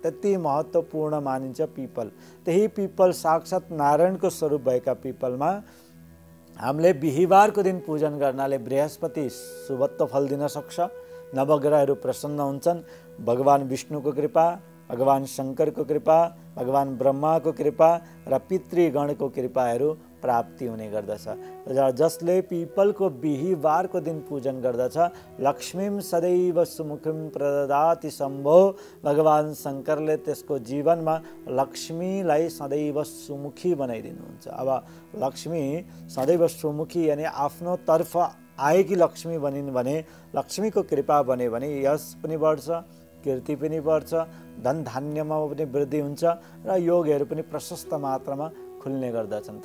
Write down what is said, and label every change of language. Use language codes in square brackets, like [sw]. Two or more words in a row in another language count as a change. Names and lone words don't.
[ne] त्यति महत्त्वपूर्ण मानिन्छ पिपल। त्यही पिपल साक्षात् नारायणको स्वरूप भएका पिपलमा हामीले बिहीबारको दिन पूजन गर्नाले बृहस्पति शुभत्व फल दिन सक्छ, नवग्रहहरू प्रसन्न हुन्छन्, भगवान विष्णुको कृपा, भगवान शङ्करको कृपा, भगवान ब्रह्माको कृपा र पितृगणको कृपाहरू प्राप्ति हुने गर्दछ। जसले पिपलको बिहीबारको दिन पूजन गर्दछ, [sa] लक्ष्मीं सदैव सुमुखीं प्रददाति शम्भो, [ne] भगवान शङ्करले त्यसको जीवनमा लक्ष्मीलाई सदैव सुमुखी बनाइदिनुहुन्छ। अब लक्ष्मी सदैव सुमुखी यानि आफ्नो तर्फ आएकी लक्ष्मी बनिन् भने, लक्ष्मीको कृपा बन्यो भने यश पनि बढ्छ, कीर्ति पनि बढ्छ, धन धान्यमा पनि वृद्धि हुन्छ र योगहरू पनि प्रशस्त मात्रामा खुल्ने गर्दछन्।